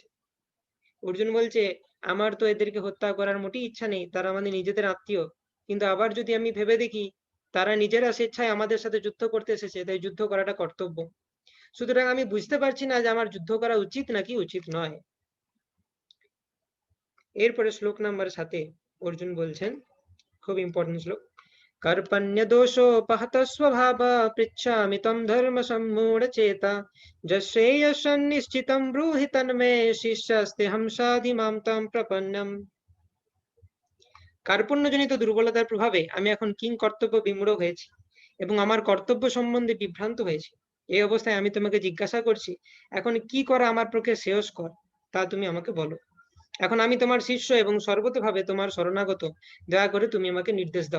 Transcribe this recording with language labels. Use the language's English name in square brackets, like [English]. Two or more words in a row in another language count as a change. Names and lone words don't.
[Bangla] অর্জুন বলছে আমার তো এদেরকে হত্যা করার মোটেই ইচ্ছা নেই, তারা আমাদের নিজেদের আত্মীয়, কিন্তু আবার যদি আমি ভেবে দেখি তারা নিজেরা স্বেচ্ছায় আমাদের সাথে যুদ্ধ করতে এসেছে, তাই যুদ্ধ করাটা কর্তব্য। সুতরাং আমি বুঝতে পারছি না যে আমার যুদ্ধ করা উচিত নাকি উচিত নয়। এরপরে শ্লোক নাম্বার 7 অর্জুন বলছেন, খুব ইম্পর্টেন্ট শ্লোক, [Sanskrit] कर्पण्य दोषोपहत स्वभाव पृच्छामि तं धर्म सम्मूढ़ चेता यश्रेयसन्निश्चितं ब्रूहि तन्मे शिष्यस्तेऽहं साधि मां तं प्रपन्नम्। [Bangla] কার্পণ্যজনিত দুর্বলতার প্রভাবে আমি এখন কিং কর্তব্য বিমূঢ় হয়েছি এবং আমার কর্তব্য সম্বন্ধে বিভ্রান্ত হয়েছি। এই অবস্থায় আমি তোমাকে জিজ্ঞাসা করছি, এখন কি করা আমার পক্ষে শ্রেয়স্কর তা তুমি আমাকে বলো। এখন আমি তোমার শিষ্য এবং সর্বতোভাবে তোমার শরণাগত, দয়া করে তুমি আমাকে নির্দেশ দাও।